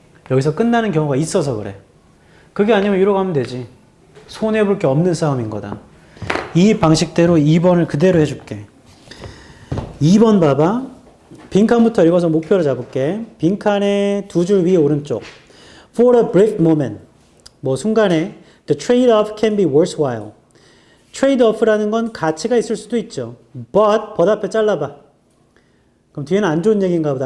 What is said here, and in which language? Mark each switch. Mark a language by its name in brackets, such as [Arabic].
[Korean] 여기서 끝나는 경우가 있어서 그래. 그게 아니면 위로 가면 되지. 손해볼 게 없는 싸움인 거다. 이 방식대로 2번을 그대로 해줄게. 2번 봐봐. 빈칸부터 읽어서 목표를 잡을게. 빈칸의 두 줄 위에 오른쪽. [English] For a brief moment. [Korean] 뭐 순간에 [English] the trade-off can be worthwhile. [Korean] 트레이드-오프라는 건 가치가 있을 수도 있죠. but 앞에 잘라봐. 그럼 뒤에는 안 좋은 얘기인가 보다.